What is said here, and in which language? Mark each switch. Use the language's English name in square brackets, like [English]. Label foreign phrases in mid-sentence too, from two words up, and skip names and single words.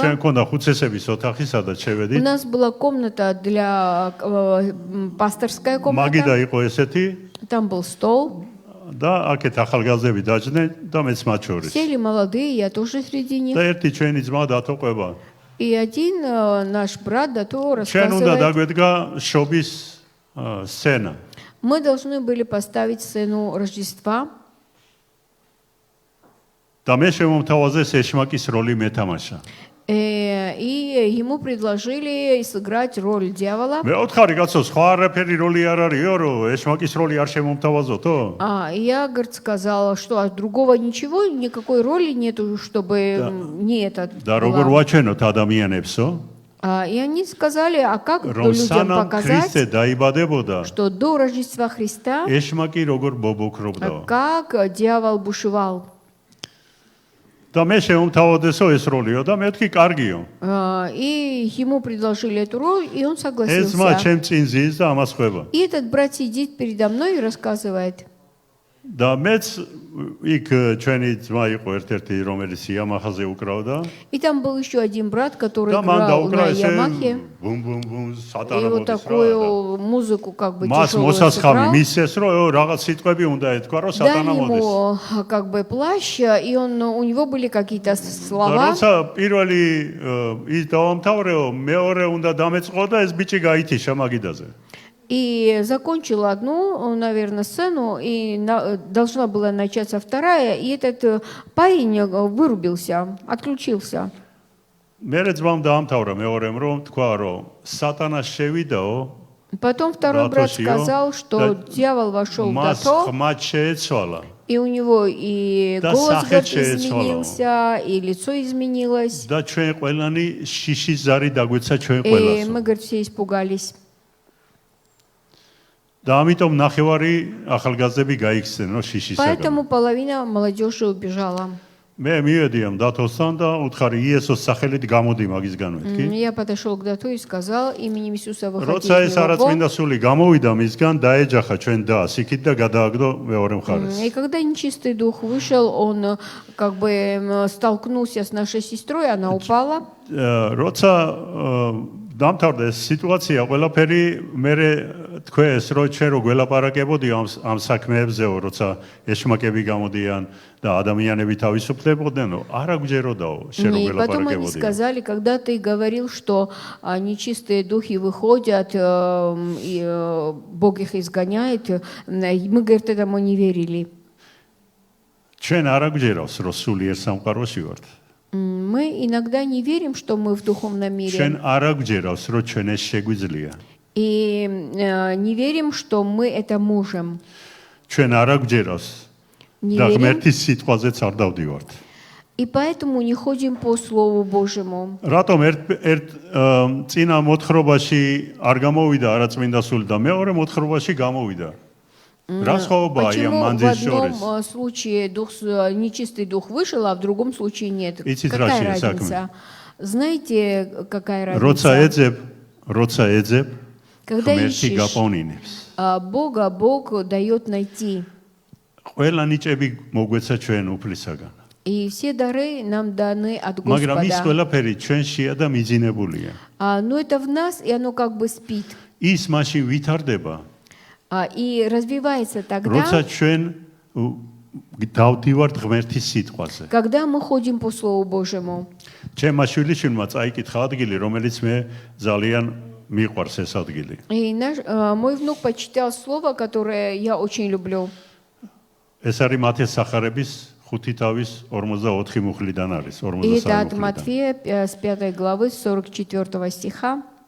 [Georgian] ჩვენ მქონდა ხუცესების ოთახი, სადაც [Russian] У [Georgian] შევედით. [Russian] нас была комната для пасторская [Georgian] მაგიდა [Russian] комната, [Georgian] იყო ესეთი [Russian] там был стол. [Georgian] და აქეთ ახალგაზრდები დაჯდნენ და მეც მათ შორის. [Russian] Сели молодые, я тоже среди них. [Georgian] და ერთი ჩვენი ძმა დათოყვება. [Russian] И один наш брат до того [Georgian] ჩვენ უნდა [Russian] рассказывает, [Georgian] დაგვედგა შობის სცენა. [Russian] мы должны были поставить сцену Рождества. [Georgian] და მე შემომთავაზე ეშმაკის როლი მეთამაშა. [Russian] И ему предложили сыграть роль дьявола. [Georgian] მე ოთხარი კაცო, სხვა არაფერი როლი არ არისო, რომ ეშმაკის როლი არ შემომთავაზოთო? [Russian] И я, говорит, сказала, что другого ничего, никакой роли нету, чтобы не это [Georgian] და როგორ [Russian] была. [Georgian] ვაჩვენოთ ადამიანებსო, [Russian] И они сказали, а как [Georgian] რომ [Russian] людям [Georgian] სანამ ქრისტე [Russian] показать, [Georgian] დაიბადებოდა, [Russian] что до Рождества Христа, [Georgian] ეშმაკი როგორ ბობოქრობდა. [Russian] как дьявол бушевал. [Georgian] და მე შემომთავაზესო ეს როლიო და მე ვთქი კარგიო. [Russian] И ему предложили эту роль, и он [Georgian] ეს ძმა [Russian] согласился. [Georgian] ჩემ წინ ზის და ამას ხვება. [Russian] И этот брат сидит передо мной и рассказывает. [Georgian] და მეც იქ ჩვენი ძმა იყო ერთ-ერთი, რომელიც იამაჰაზე უკრავდა. [Russian] И там был еще один брат, который [Georgian] და მან [Russian] играл [Georgian] დაუკრა [Russian] на [Georgian] ესე [Russian] Ямахе. ბუმ ბუმ бум И [Georgian] სატანა [Russian] вот [Georgian] მოდის რა. [Russian] такую музыку как бы [Georgian] მას [Russian] тяжелую [Georgian] მოსასხამი [Russian] сыграл. [Georgian] მისცეს, რომ რაღაც სიტყვები უნდა ეთქვა, რომ [Russian] Дали [Georgian] სატანა მოდის. [Russian] ему как бы плащ, и у него были какие-то [Georgian] და [Russian] слова. [Georgian] როცა პირველი ის დავამთავრეო, მეორე უნდა დამეწყო და ეს ბიჭი გაითიშა მაგიდაზე. [Russian] И закончила одну, наверное, сцену, и должна была начаться вторая, и этот парень вырубился, отключился. [Georgian] მერე ძმამ დაამთავრა მეორემ, რომ თქვა, რომ სატანა შევიდაო, [Russian] Потом второй брат Ратушио, сказал, что да, дьявол вошел в [Georgian] მას дато, ხმად შეეცვალა. [Russian] и у него и Да, голос [Georgian] сахет [Russian] изменился, и лицо изменилось. [Georgian] და ჩვენ ყველანი შიშის ზარი დაგვეცა ჩვენ [Russian] И [Georgian] ყველასო. [Russian] мы, говорит, все испугались. [Georgian] და ამიტომ ნახევარი ახალგაზრდები გაიქცნენ, რომ შიშისაგან. [Russian] Поэтому половина молодежи убежала. [Georgian] მე მივედი ამ დათოსთან და უთხარი იესოს სახელით გამოდი მაგისგან მეთქი. [Russian] Я подошел к дату и сказал, именем Иисуса выходи [Georgian] როცა [Russian] из [Georgian] ეს [Russian] него вон. [Georgian] არაწმინდა სული გამოვიდა მისგან, დაეჯახა ჩვენ დას იქით და გადააგდო მეორე მხარეს. [Russian] И когда нечистый дух вышел, он как бы столкнулся с нашей сестрой, она упала. [Georgian] როცა დამთავრდა ეს სიტუაცია, ყველაფერი მე თქვეს, რომ ჩვენ რო გველაპარაკებოდი ამ საქმეებზეო, როცა ეშმაკები გამოდიან და ადამიანები თავისუფლებოდნენ, არა გვჯეროდაო, შენ რო [Russian] И потом они [Georgian] გველაპარაკებოდი. [Russian] сказали, когда ты говорил, что нечистые духи выходят, и Бог их изгоняет, мы, говорит, этому не верили. [Georgian] ჩვენ არა გვჯერავს, რომ სულიერ სამყაროში ვართ. [Russian] Мы иногда не верим, что мы в духовном мире. [Georgian] ჩვენ არა გვჯერავს, რომ ჩვენ ეს შეგვიძლია. [Russian] И не верим, что мы это можем. [Georgian] ჩვენ არა გვჯერავს [Russian] Не [Georgian] და [Russian] верим. [Georgian] ღმერთის სიტყვაზეც არ დავდივართ. [Russian] И поэтому не ходим по Слову Божьему. [Georgian] რატომ ერთ წინა მოთხრობაში არ გამოვიდა არაწმინდა სული და მეორე მოთხრობაში გამოვიდა? რა სხვაობაა იმ [Russian] Почему в [Georgian] მანძის შორის? [Russian] одном случае нечистый дух вышел, а в другом случае нет? [Georgian] Იცით რა [Russian] Какая [Georgian] შეა საქმე? [Russian] разница? Знаете, какая [Georgian] როცა [Russian] разница? [Georgian] ეძებ, [Russian] Когда [Georgian] ღმერთი [Russian] ищешь [Georgian] გაპოვნინებს. [Russian] Бога, Бог дает найти. [Georgian] ყველა ნიჭები მოგვეცა ჩვენ უფლისაგან. [Russian] И все дары нам даны от [Georgian] მაგრამ ის [Russian] Господа. [Georgian] ყველაფერი ჩვენშია და მიძინებულია. [Russian] Но это в нас, и оно как бы спит. [Georgian] ის მაშინ ვითარდება, [Russian] И развивается [Georgian] როცა [Russian] тогда, [Georgian] ჩვენ დავდივართ ღმერთის ситყვაზე. [Russian] когда мы ходим по Слову Божьему. [Georgian] ჩემმა შვილიშვილმა წაიკითხა ადგილი, რომელიც მე ძალიან მიყვარს ეს ადგილი. [Russian] И мой внук почитал слово, которое я очень люблю. [Georgian] ეს არის მათეს სახარების 5 თავის 44 მუხლიდან არის, [Russian] И это 43 от [Georgian] მუხლიდან. [Russian] Матфея с 5 главы, с 44 стиха.